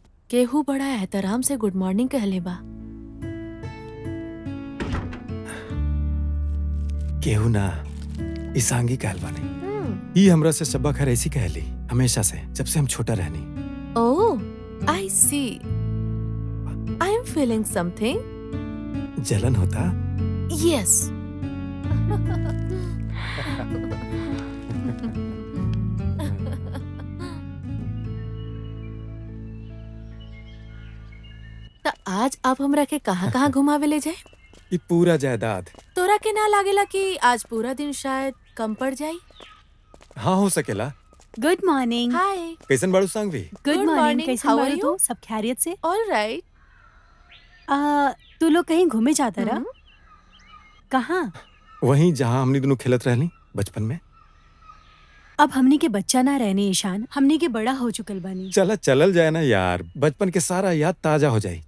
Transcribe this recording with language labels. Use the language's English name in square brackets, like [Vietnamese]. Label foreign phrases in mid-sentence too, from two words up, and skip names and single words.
[Bhojpuri] केहू बड़ा एहतराम से [English] good morning [Bhojpuri] कहले बा। केहू ना ईसांगी कहल बानी। ई हमरा से शब्बा खैर ऐसी कहली हमेशा से, जब से हम छोटा रहनी। [English] Oh I see, I am feeling something. [Bhojpuri] जलन होता? यस। त आज आप हमरा के कहाँ घुमावे ले जाए? ई पूरा जायदाद। तोरा के ना लागेला कि आज पूरा दिन शायद कम पड़ जाई? हाँ हो सकेला। [English] good morning. [Bhojpuri] हाय। कैसन बाड़ू सांगवी? [English] गुड Good मॉर्निंग। morning, [Bhojpuri] कैसे [English] how are [Bhojpuri] बाड़ू [English] you? [Bhojpuri] तू? सब खैरियत से? [English] all right. [Bhojpuri] तू लोग कहीं घूमे जाता रहा? कहाँ? वहीं जहाँ हमनी दोनों खेलत रहनी बचपन में। अब हमनी के बच्चा ना रहने ईशान, हमनी के बड़ा हो चुकल बानी। चला चलल जाए ना यार, बचपन के सारा याद ताजा हो जाए।